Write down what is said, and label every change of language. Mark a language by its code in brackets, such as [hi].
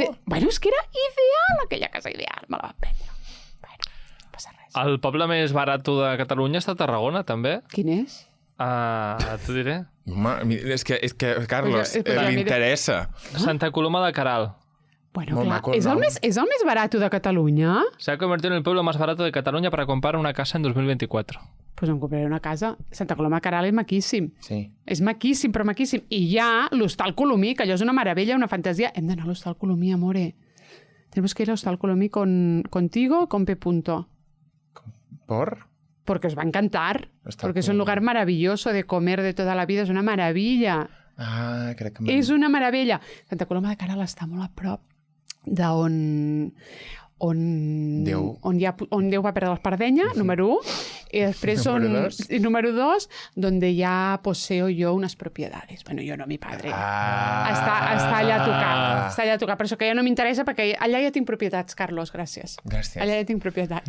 [ca] Bueno, és que era ideal, aquella casa ideal. Me la van prendre. Bueno, no passa res. El poble més barat de Catalunya està a Tarragona, també. Quin és? T'ho diré. És que Carlos, li interessa. Santa Coloma de Queralt. Bueno, clar, és el més barat de Catalunya. [es] Se ha convertido en el pueblo más barato de Cataluña para comprar una casa en 2024. [ca] Pues em compraré una casa. Santa Coloma de Queralt és maquíssim. Sí. És maquíssim, però maquíssim. I hi ha l'Hostal Colomí, que allò és una meravella, una fantasia. Hem d'anar a l'Hostal Colomí, amore. [es] Tenemos que ir a l'Hostal Colomí contigo, con P. ¿Por? Porque os va a encantar. Porque es un lugar maravilloso de comer de toda la vida. [ca] És una meravella. Crec que... És una meravella. Santa Coloma de Queralt està molt a prop d'on Déu va perdre l'espardenya, número 1, i després número 2, [es] donde ya poseo yo unas propiedades. Bueno, yo no, mi padre. [ca] Està allà a tocar. Està allà a tocar. Per això que ja no m'interessa, perquè allà ja tinc propietats, Carlos, gràcies. Allà ja tinc propietats.